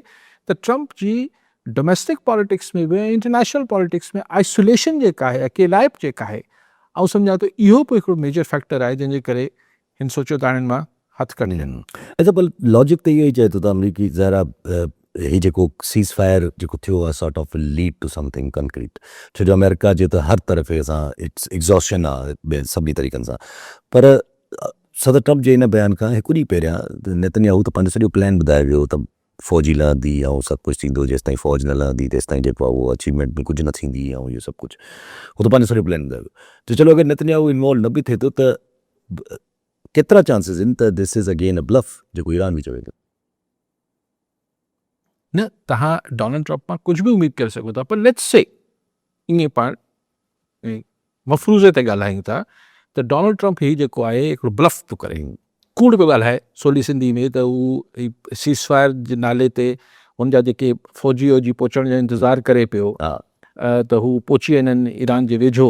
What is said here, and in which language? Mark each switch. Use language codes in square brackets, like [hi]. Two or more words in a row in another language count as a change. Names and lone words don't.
[sd] त ट्रम्प जी [en] domestic politics [sd] में बि [en] international politics [sd] में आइसोलेशन जेका आहे, अकेलाइप जेका आहे, ऐं सम्झां थो इहो बि हिकिड़ो [en] major factor [sd] आहे जंहिंजे करे हिन सोचियो त हाणे मां हथु कढी ॾिनो। अच्छा, पर लॉजिक त इहो ई चए थो त अमरीकी ज़रा ही जेको [en] cease fire [sd] जेको थियो आहे [en] sort of lead to something concrete, [sd] छो जो अमेरिका जे त हर तरफ़ सां [en] its exhaustion [sd] आहे सभिनी तरीक़नि सां। पर सदर ट्रम्प जे हिन बयान खां हिकु ॾींहुं पहिरियां नेतन्याहू त पंहिंजो सॼो प्लान ॿुधाए वियो त फ़ौजी लहंदी ऐं सभु कुझु थींदो, जेसि ताईं फ़ौज न लहंदी तेसि ताईं जेको आहे उहो अचीवमेंट में कुझु न थींदी ऐं इहो सभु कुझु हू त पंहिंजो सॼो प्लान ॿुधाए वियो। त चलो अगरि नेतन्याहू इन्वॉल्व न बि थिए थो त केतिरा चांसिस आहिनि त [en] this is again a bluff [sd] जेको ईरान बि चवे थो। न तव्हां डोनाल्ड ट्रम्प मां कुझु बि उमेद करे सघो था, पर [en] let's say [sd] ईअं पाण मफ़रूज़े ते ॻाल्हायूं था त डोनाल्ड ट्रम्प ही जेको आहे हिकिड़ो ब्लफ थो करे, कूड़ पियो ॻाल्हाए सोली सिंधी में, त हू सीज़फायर जे नाले ते हुनजा जेके फ़ौजी वौजी पहुचण जो इंतज़ारु करे पियो, त हू पहुची वया आहिनि ईरान जे वेझो।